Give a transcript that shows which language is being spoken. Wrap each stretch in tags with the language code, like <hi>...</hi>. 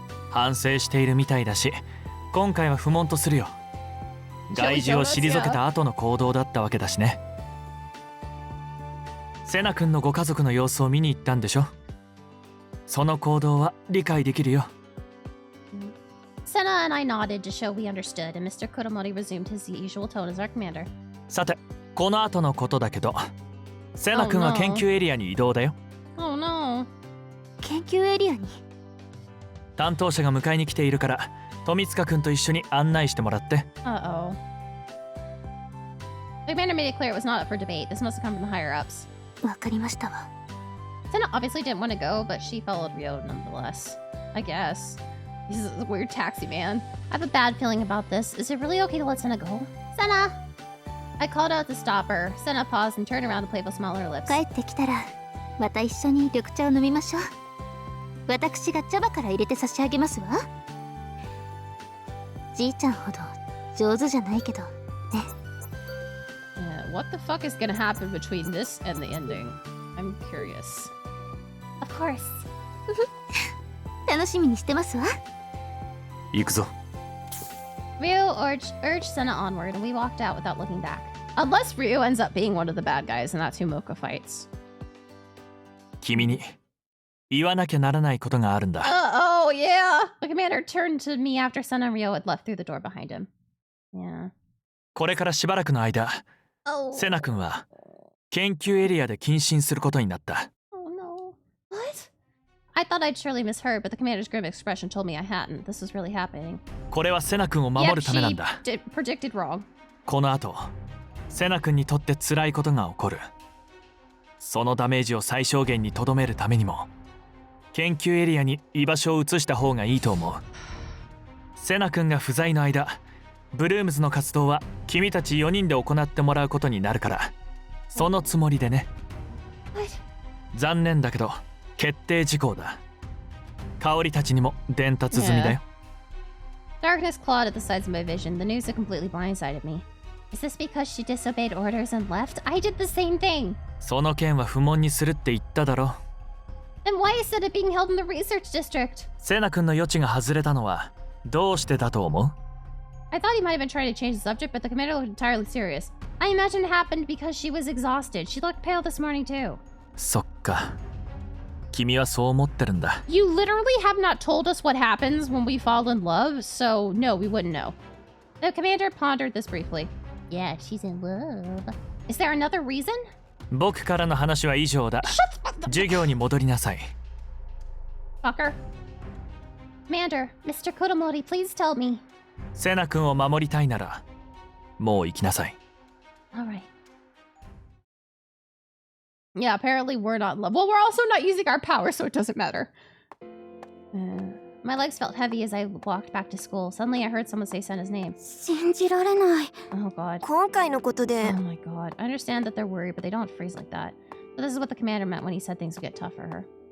<ja>反省しているみたいだし、今回は不問とするよ。害獣を退けた後の行動だったわけだしね。セナ君のご家族の様子を見に行ったんでしょ。その行動は理解できるよ。</ja> <en>Senna and I nodded to show we understood, and Mr. Kuromori resumed his usual tone as our commander.</en> <ja>さて、この後のことだけど、セナ君は研究エリアに移動だよ。</ja> <en>Oh no.</en> <ja>研究エリアに。担当者が迎えに来ているから、富塚君と一緒に案内してもらって。</ja> <en>Uh-oh. The commander made it clear it was not up for debate. This must have come from the higher ups.</en> <ja>わかりましたわ。</ja> <en>Senna obviously didn't want to go, but she followed Ryo nonetheless. I guess. He's a weird taxi man. I have a bad feeling about this. Is it really okay to let Senna go? Senna! I called out to stop her. Senna paused and turned around to playful smile on her lips.</en> <ja>帰ってきたらまた一緒に緑茶を飲みましょう。私が茶葉から入れて差し上げますわ。じいちゃんほど上手じゃないけどね。</ja> <en>Yeah, what the fuck is gonna happen between this and the ending? I'm curious. Of course.</en> <ja>楽しみにしてますわ。行くぞ。</ja> <en>Ryo urged Senna onward, and we walked out without looking back. Unless Ryo ends up being one of the bad guys in that Tumoka fights.</en> <ja>君に言わなきゃならないことがあるんだ。</ja> <en>Oh, yeah! The commander turned to me after Senna and Ryo had left through the door behind him. Yeah.</en> <ja>これからしばらくの間、セナ君は研究エリアで謹慎することになった。</ja> <en>Oh no. What? I thought I'd surely misheard, but the commander's grim expression told me I hadn't. This was really happening.</en> <ja>これはセナ君を守るためなんだ。</ja> <en>Yep, she predicted wrong.</en> <ja>この後、セナ君にとって辛いことが起こる。そのダメージを最小限にとどめるためにも、研究エリアに居場所を移した方がいいと思う。セナ君が不在の間、ブルームズの活動は君たち4人で行ってもらうことになるから、そのつもりでね。残念だけど決定事項だ。香織たちにも伝達済みだよ。</ja> <en>Darkness clawed at the sides of my vision. The news had completely blindsided me. Is this because she disobeyed orders and left? I did the same thing.</en> <ja>その件は不問にするって言っただろ。</ja> <en>Then why is it being held in the research district?</en> <ja>セナ君の余地が外れたのはどうしてだと思う？</ja> <en>I thought he might have been trying to change the subject, but the commander looked entirely serious. I imagine it happened because she was exhausted. She looked pale this morning too.</en> <ja>そっか。君はそう思ってるんだ。</ja> <en>You literally have not told us what happens when we fall in love, so no, we wouldn't know. The commander pondered this briefly. Yeah, she's in love. Is there another reason?</en> <ja>僕からの話は以上だ。授業に戻りなさい。</ja> <en>Fucker. Commander, Mr. Kuromori, please tell me.</en> <ja>セナ君を守りたいならもう行きなさい。</ja> <en>Alright. Yeah, apparently we're not in love. Well, we're also not using our power, so it doesn't matter. My legs felt heavy as I walked back to school. Suddenly I heard someone say Senna's name.</en> <ja>信じられない。</ja> <en>Oh god.</en> <ja>今回のことで。</ja> <en>Oh my god. I understand that they're worried, but they don't freeze like that. But this is what the commander meant when he said things would get tough for her.</en>